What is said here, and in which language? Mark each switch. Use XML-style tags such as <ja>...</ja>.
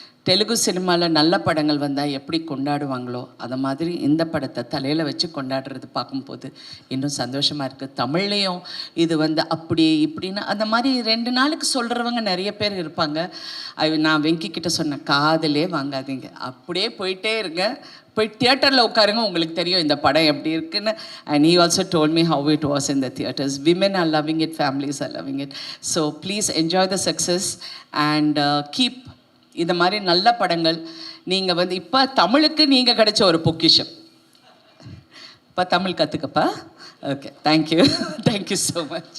<ta>தெலுங்கு சினிமாவில் நல்ல படங்கள் வந்தால் எப்படி கொண்டாடுவாங்களோ அதை மாதிரி இந்த படத்தை தலையில் வச்சு கொண்டாடுறது பார்க்கும்போது இன்னும் சந்தோஷமாக இருக்குது. தமிழ்லேயும் இது வந்து அப்படி இப்படின்னு அந்த மாதிரி 2 நாளுக்கு சொல்கிறவங்க நிறைய பேர் இருப்பாங்க. நான் வெங்கி கிட்ட சொன்னேன், காதலே வாங்காதீங்க, அப்படியே போயிட்டே இருங்க, போய் தியேட்டரில் உட்காருங்க, உங்களுக்கு தெரியும் இந்த படம் எப்படி இருக்குன்னு.</ta> <en>And he also told me how it was in the theatres. Women are loving it, families are loving it. So please enjoy the success and keep</en> <ta>இந்த மாதிரி நல்ல படங்கள். நீங்கள் வந்து இப்போ தமிழுக்கு நீங்கள் கிடைச்ச ஒரு பொக்கிஷம். இப்போ Tamil கற்றுக்கப்பா.</ta> <en>Okay, thank you. Thank you so much.</en>